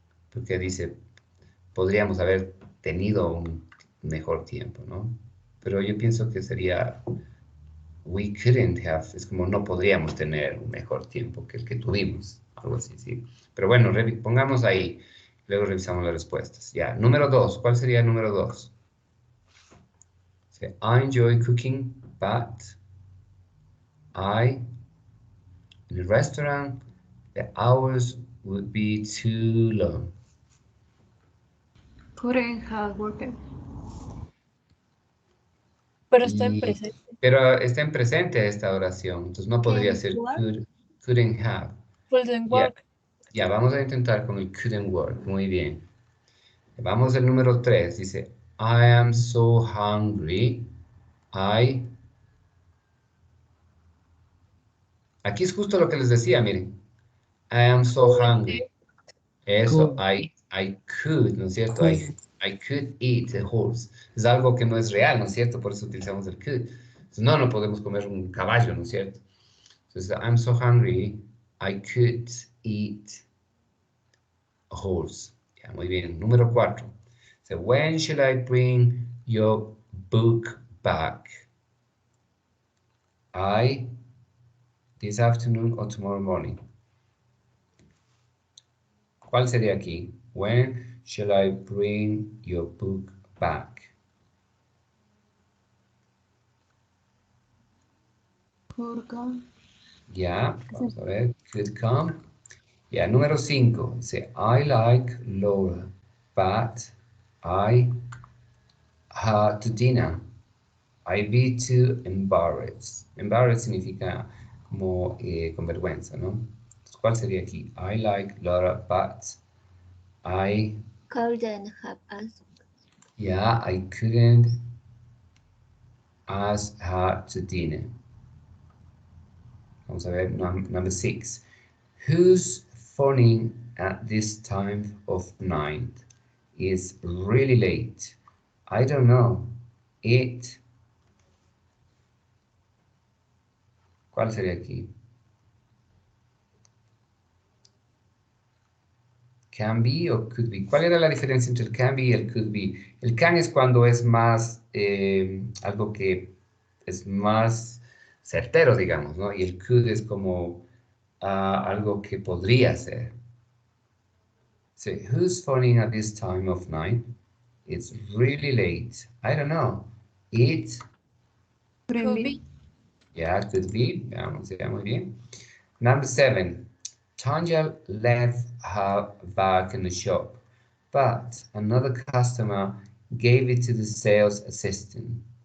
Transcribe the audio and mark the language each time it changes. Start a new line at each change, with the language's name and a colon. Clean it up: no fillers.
Spanish: Porque dice, podríamos haber tenido un mejor tiempo, ¿no? Pero yo pienso que sería, we couldn't have, es como no podríamos tener un mejor tiempo que el que tuvimos, algo así, ¿sí? Pero bueno, pongamos ahí, luego revisamos las respuestas. Ya, número 2, ¿cuál sería el número 2?
English: I enjoy cooking, but in a restaurant, the hours would be too long. Couldn't have worked.
Spanish: Pero está en presente. Pero está en presente esta oración, entonces no podría ser couldn't have.
English: Couldn't work.
Spanish: ya, vamos a intentar con el couldn't work, muy bien. Vamos al número 3, dice, I am so hungry, Aquí es justo lo que les decía, miren.
English: I am so hungry. Eso, I could, ¿no es cierto?
Spanish: I could eat a horse. Es algo que no es real, ¿no es cierto? Por eso utilizamos el could. Entonces, no podemos comer un caballo, ¿no es cierto?
English: Entonces, I'm so hungry, I could eat a horse. Ya, muy bien. Número 4. So, when should I bring your book back? This afternoon or tomorrow morning. ¿Cuál sería aquí? When shall I bring your book back? Could come.
Spanish: Ya, vamos a ver. Could come. Ya, número 5.
English: Dice, I like Laura, but I had to dinner. I be too embarrassed.
Spanish: Embarrassed significa como con vergüenza, ¿no? Entonces, ¿cuál sería aquí?
English: I like Laura, but I... Couldn't have asked. Yeah, I couldn't ask her to dinner. Vamos a ver, number 6. Who's phoning at this time of night? It's really late. I don't know. ¿Cuál sería aquí? Can be o could be.
Spanish: ¿Cuál era la diferencia entre el can be y el could be? El can es cuando es más, algo que es más certero, digamos, ¿no? Y el could es como algo que podría ser.
English: So, who's phoning at this time of night? It's really late. I don't know. It Couldn't be. Yeah, could be. Veamos, ya, muy bien. Number 7. Tanya left her bag in the shop, but another customer gave it to the sales assistant.